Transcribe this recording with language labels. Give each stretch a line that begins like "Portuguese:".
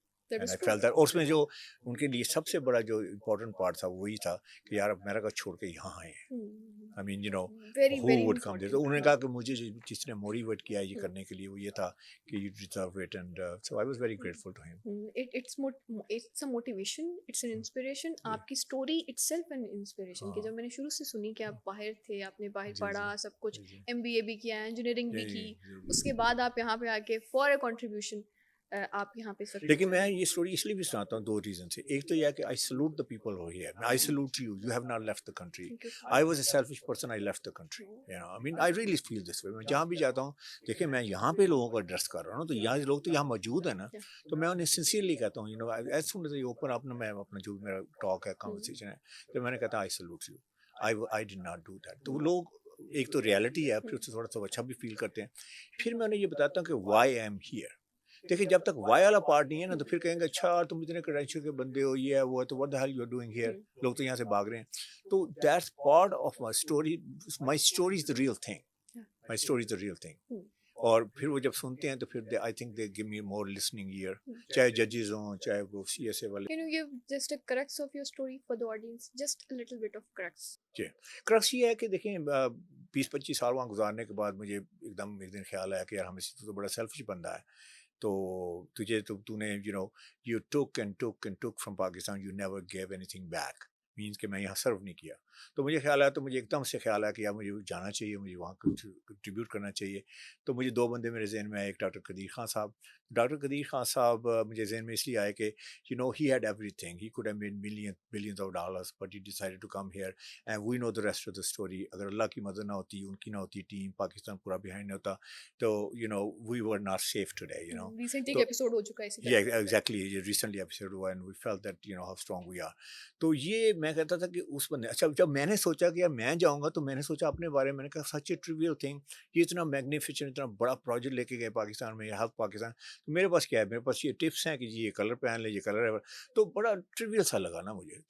Urdu: اور اس میں جو ان کے لیے سب سے بڑا جو امپورٹنٹ پارٹ تھا وہی تھا کہ یار امریکہ چھوڑ کے یہاں آئے ہیں,
English: I mean you know who would come there.
Urdu: تو انہوں نے کہا کہ مجھے جس نے موٹیویٹ کیا یہ کرنے کے لیے وہ یہ تھا کہ
English: You deserve it, and so I was very grateful to him. It's a motivation, it's an inspiration.
Urdu: آپ کی story
English: itself an inspiration,
Urdu: کہ جب میں نے شروع سے سنی کہ آپ باہر تھے, آپ نے باہر پڑھا سب کچھ, MBA بھی کیا, انجینئرنگ بھی کی, اس کے بعد آپ یہاں پہ آ کے
English: for a contribution,
Urdu: آپ یہاں پہ سر. لیکن میں یہ اسٹوری اس لیے بھی سناتا ہوں 2 ریزن سے. ایک تو یہ ہے کہ
English: I salute the people who here, I salute you, you have not left the country. I was a selfish person, I left the country. I mean I really feel this way.
Urdu: میں جہاں بھی جاتا ہوں, دیکھیں میں یہاں پہ لوگوں کو ایڈریس کر رہا ہوں نا, تو یہاں لوگ تو یہاں موجود ہیں نا, تو میں انہیں سنسیئرلی کہتا ہوں,
English: as soon as I open up
Urdu: نا, میں اپنا جو میرا ٹاک ہے, کانورسیشن ہے, تو میں نے کہتا
English: I salute you, I did not do that.
Urdu: تو وہ لوگ ایک تو ریالٹی ہے, پھر اس سے تھوڑا سا اچھا بھی فیل کرتے ہیں. پھر میں انہیں یہ بتاتا ہوں کہ
English: Why I am here.
Urdu: دیکھیں جب تک وائی والا پارٹ نہیں ہے نا, تو پھر کہیں گے اچھا تم اتنے کریڈینشیل کے بندے ہو, یہ ہے وہ ہے, تو
English: what the hell you are doing here,
Urdu: لوگ تو یہاں سے بھاگ رہے ہیں.
English: تو that's part of my story. My story is the real thing, my story is the real thing.
Urdu: اور پھر وہ جب سنتے ہیں تو پھر
English: I think they give me more listening year,
Urdu: چاہے ججز ہوں, چاہے وہ سی ایس اے والے.
English: Can you give just a crux of your story for the audience? Just a little bit of crux.
Urdu: جی, crux یہ ہے کہ دیکھیں 20-25 سال وہاں گزارنے کے بعد مجھے ایک دم ایک دن خیال آیا کہ یار ہمیں تو بڑا سیلفش بندہ ہے, تو تجھے تو نے
English: you took and took and took from Pakistan, you never gave anything back,
Urdu: means کہ میں یہاں سرو نہیں کیا. تو مجھے خیال آیا, تو مجھے ایک دم سے خیال آیا کہ یار مجھے جانا چاہیے, مجھے وہاں کنٹریبیوٹ کرنا چاہیے. تو مجھے 2 بندے میرے ذہن میں آئے, ایک ڈاکٹر قدیر خان صاحب. ڈاکٹر قدیر خان صاحب مجھے ذہن میں اس لیے آئے کہ
English: he had everything, he could have made billions of dollars, but he decided to come here, and we know the rest of the story.
Urdu: اگر اللہ کی مدد نہ ہوتی, ان کی نہ ہوتی ٹیم, پاکستان پورا بیہائنڈ ہوتا, تو
English: we were not safe today. Recently
Urdu: تو ایک ایپیسوڈ ہو چکا ہے اسی طرح.
English: Yeah, exactly. Recently episode ہوا, and we felt that how strong we are.
Urdu: تو یہ میں کہتا تھا کہ اس بندے, اچھا جب میں نے سوچا کہ یار میں جاؤں گا, تو میں نے سوچا اپنے بارے میں, نے کہا
English: such a travel thing,
Urdu: یہ اتنا میگنیفیسنٹ, اتنا بڑا پروجیکٹ لے کے گئے پاکستان میں, ہیلپ پاکستان. تو میرے پاس کیا ہے, میرے پاس یہ ٹپس ہیں کہ جی یہ کلر پہن لے, یہ کلر ہے, تو بڑا ٹریویل سا لگا نا مجھے.